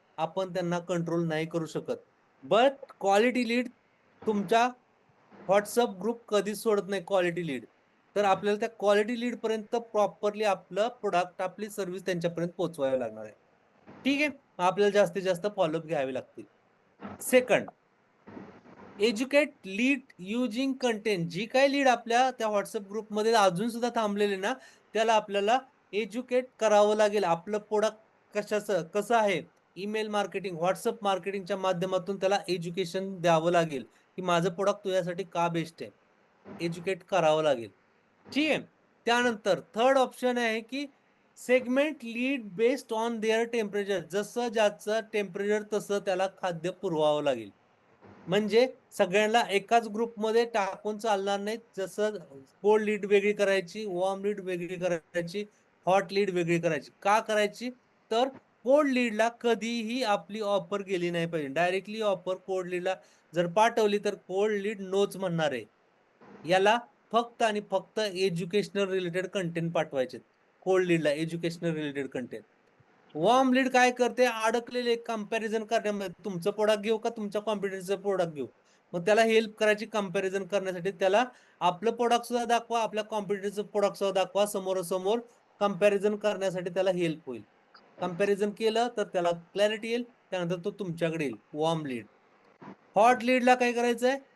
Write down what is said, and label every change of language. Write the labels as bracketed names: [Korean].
[Marathi] आपण त्यांना कंट्रोल नाही करू शकत. बट क्वालिटी लीड तुमच्या WhatsApp ग्रुप कधीच सोडत नाही क्वालिटी लीड. तर आपल्याला त्या क्वालिटी लीड पर्यंत प्रॉपरली आपलं प्रोडक्ट, आपली सर्व्हिस त्यांच्यापर्यंत पोहोचवावी लागणार आहे. ठीक आहे. आपल्याला जास्तीत जास्त फॉलोअप घ्यावे लागतील. [English] Second, educate lead using content. [Marathi] जी काही लीड आपल्या त्या व्हॉट्सअप ग्रुपमध्ये अजून सुद्धा थांबलेले ना, त्याला आपल्याला एज्युकेट करावं लागेल. आपलं प्रोडक्ट कसं आहे, ईमेल मार्केटिंग, व्हॉट्सअप मार्केटिंगच्या माध्यमातून त्याला एज्युकेशन द्यावं लागेल, की माझं प्रोडक्ट तुझ्यासाठी का बेस्ट आहे. एज्युकेट करावं लागेल. ठीक आहे. त्यानंतर थर्ड ऑप्शन आहे की [English] Segment lead based on their temperature. [Marathi] जसं ज्याचं टेम्परेचर तसं त्याला खाद्य पुरवावं लागेल. म्हणजे सगळ्यांना एकाच ग्रुपमध्ये टाकून चालणार नाही. जसं कोल्ड लीड वेगळी करायची, वॉर्म लीड वेगळी करायची, हॉट लीड वेगळी करायची. का करायची? तर कोल्ड लीडला कधीही आपली ऑफर गेली नाही पाहिजे. डायरेक्टली ऑफर कोल्ड लीडला जर पाठवली तर कोल्ड लीड नोच म्हणणार आहे. याला फक्त आणि फक्त एज्युकेशनल रिलेटेड कंटेंट पाठवायचे. Cold लीडला educational related content. Warm lead काय करते? अडकलेले कंपॅरिझन करण्यामध्ये, तुमचं प्रोडक्ट घेऊ का तुमच्या कॉम्पिटिटरचं प्रोडक्ट घेऊ. मग त्याला हेल्प करायची कंपॅरिझन करण्यासाठी त्याला आपलं प्रोडक्ट सुद्धा दाखवा, आपल्या कॉम्पिटिटरचं प्रोडक्ट सुद्धा दाखवा. समोरासमोर कंपॅरिझन करण्यासाठी त्याला हेल्प होईल. कंपॅरिझन केलं तर त्याला क्लॅरिटी येईल. त्यानंतर तो तुमच्याकडे येईल. Warm lead. हॉट लीडला काय करायचंय?